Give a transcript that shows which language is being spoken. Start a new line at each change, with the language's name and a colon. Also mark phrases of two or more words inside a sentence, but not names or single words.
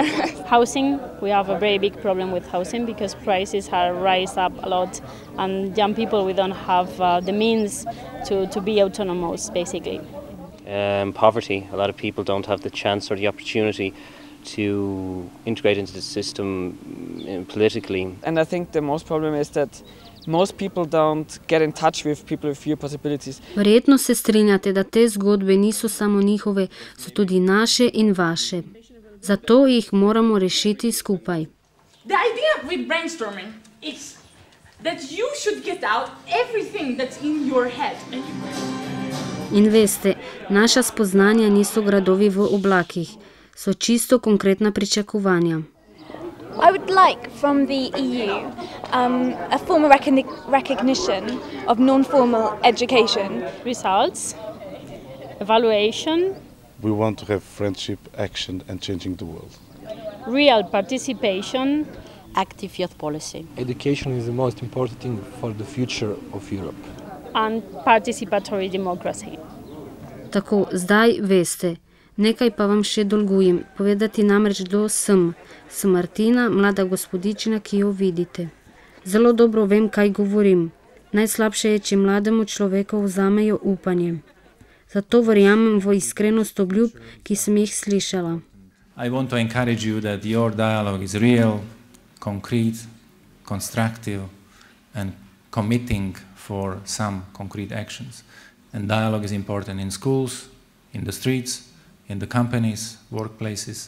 English: Housing, we have a very big problem with housing because prices are rise up a lot, and young people, we don't have the means to be autonomous, basically. Poverty, a lot of people don't have the chance or the opportunity to integrate into the system politically. And I think the most problem is that most people don't get in touch with people with fewer possibilities.
Slovenian: Verjetno se strinjate, da te zgodbe niso samo njihove, so tudi naše in vaše. Zato jih moramo rešiti skupaj.
English: The idea with brainstorming is that you should get out everything that's in your head.
Slovenian: In veste, naša spoznanja niso gradovi v oblakih, so čisto konkretna pričakovanja.
English: I would like from the EU a formal recognition of non-formal education. Results, evaluation. We want to have friendship, action and changing the world. Real participation. Active youth policy. Education is the most important thing for the future of Europe. And participatory democracy.
Slovenian: Tako, zdaj veste. Nekaj pa vam še dolgujem. Povedati namreč, kdo sem. Sem Martina, mlada gospodičina, ki jo vidite. Zelo dobro vem, kaj govorim. Najslabše je, če mlademu človeku vzamejo upanje. Zato verjamem v iskrenost obljub, ki sem jih slišala.
English: I want to encourage you that your dialogue is real, concrete, constructive and committing for some concrete actions. And dialogue is important in schools, in the streets, in the companies, workplaces.